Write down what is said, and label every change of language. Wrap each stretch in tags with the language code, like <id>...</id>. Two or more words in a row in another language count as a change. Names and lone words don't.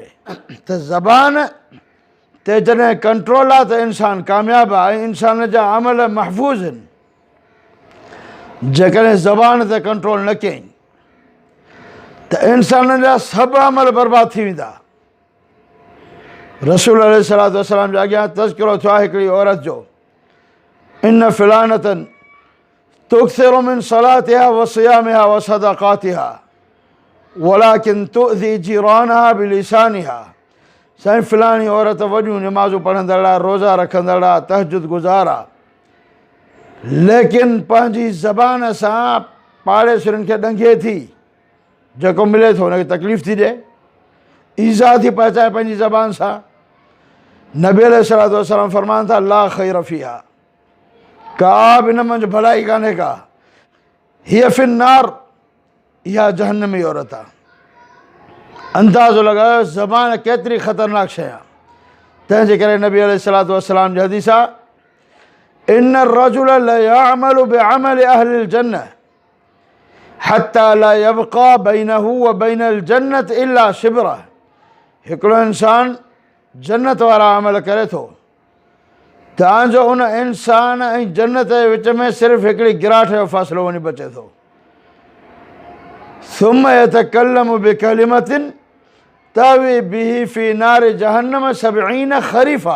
<sd>त ज़बान ते जॾहिं कंट्रोल आहे त इंसानु कामयाबु आहे ऐं इंसान जा अमल महफ़ूज़ आहिनि। जेकॾहिं ज़बान ते कंट्रोल न कयईं त इंसान जा सभु अमल बर्बादु थी वेंदा। रसूल</sd> <ar>عليه الصلاة والسلام</ar> <sd>जे अॻियां तज़किरो थियो आहे हिकिड़ी औरत जो,</sd> <ar>إن فلانة تكثر من صلاتها وصيامها وصدقاتها ولكن تؤذي جيرانها بلسانها.</ar> <sd>साईं फ़िलाणी औरत वॾियूं नमाज़ूं पढ़ंदड़ आहे, रोज़ा रखंदड़ आहे, तहजुद गुज़ार आहे, लेकिन पंहिंजी ज़बान सां पाड़ेसिरनि खे ॾंगे थी, जेको मिले थो हुनखे तकलीफ़ थी ॾिए, ईज़ा थी पहुचाए पंहिंजी ज़बान सां। नबी</sd> <ar>عليه الصلاة والسلام</ar> <sd>फरमाइनि था</sd> <ar>لا خير فيها,</ar> <sd>का बि इन मंझि भलाई कान्हे का,</sd> <ar>هي في النار,</ar> <sd>इहा जहन्नमी औरत आहे। अंदाज़ो लॻायो ज़बान केतिरी ख़तरनाक शइ आहे। तंहिंजे करे नबी</sd> <ar>عليه الصلاة والسلام</ar> <sd>जी हदीस आहे</sd> <ar>إن الرجل ليعمل بعمل أهل الجنة حتى لا يبقى بينه وبين الجنة إلا شبرا.</ar> <sd>हिकिड़ो इंसानु जन्नत वारा अमल करे थो, तव्हांजो उन इंसान ऐं जन्नत जे विच में सिर्फ़ु हिकिड़ी गिराठ जो फ़ासिलो वञी बचे थो।</sd> <ar>ثم يتكلم بكلمة تهوي به في نار جهنم سبعين خريفا.</ar>